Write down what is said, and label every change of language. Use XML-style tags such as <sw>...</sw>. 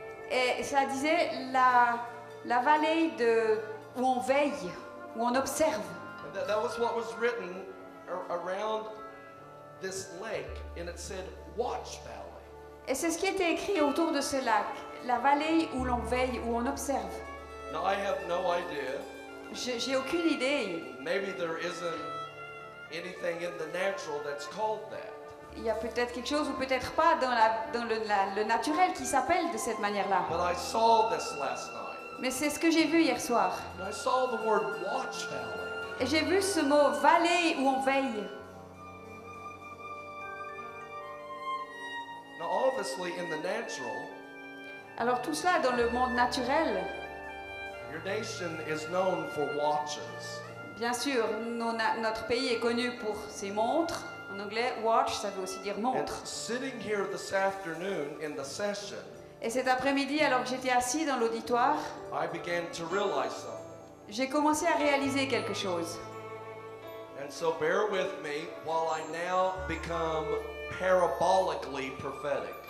<fr>Et ça disait la vallée où on veille, où on observe.</fr> <en>And that was what was written around this lake. And it said Watch Valley.</en> <fr>Et c'est ce qui était écrit autour de ce lac, la vallée où l'on veille, où on observe.</fr> <en>Now I have no idea.</en> <fr>J'ai aucune idée.</fr> <en>Maybe there isn't anything in the natural that's called that.</en> <fr>Il y a peut-être quelque chose ou peut-être pas dans le naturel qui s'appelle de cette manière-là.</fr> <en>But I saw this last night.</en> <fr>Mais c'est ce que j'ai vu hier soir.</fr> <en>And I saw the word Watch Valley.</en> <fr>Et j'ai vu ce mot vallée où on veille.</fr> <en>Now obviously in the natural,</en> <fr>Alors tout cela dans le monde naturel,</fr> <en>your nation is known for watches.</en> <fr>bien sûr, notre pays est connu pour ses montres. En anglais, watch, ça veut aussi dire</fr> <en>And</en> <fr>montre.</fr> <en>sitting here this afternoon in the session,</en> <fr>Et cet après-midi, alors que j'étais assis dans l'auditoire,</fr> <en>I began to realize something.</en> <fr>j'ai commencé à réaliser quelque chose.</fr> <en>And so bear with me while I now become parabolically prophetic.</en>